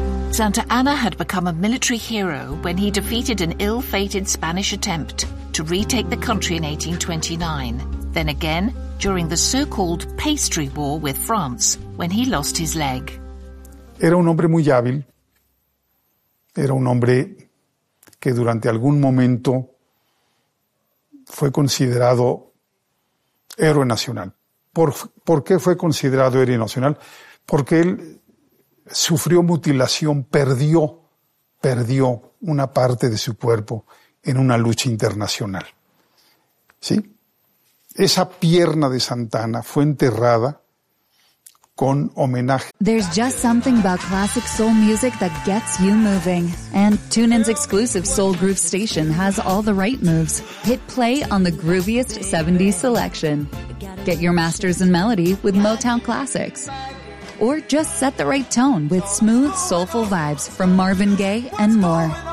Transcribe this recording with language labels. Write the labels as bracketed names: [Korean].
[English] Santa Anna had become a military hero when he defeated an ill-fated Spanish attempt to retake the country in 1829. Then again, during the so-called Pastry War with France, when he lost his leg. [Spanish] Era un hombre muy hábil. Era un hombre que durante algún momento fue considerado héroe nacional. ¿Por qué fue considerado héroe nacional? Porque él sufrió mutilación, perdió una parte de su cuerpo en una lucha internacional. ¿Sí? Esa pierna de Santana fue enterrada con homenaje. [English] There's just something about classic soul music that gets you moving. And TuneIn's exclusive soul groove station has all the right moves. Hit play on the grooviest 70s selection. Get your masters in melody with Motown Classics. Or just set the right tone with smooth, soulful vibes from Marvin Gaye and more.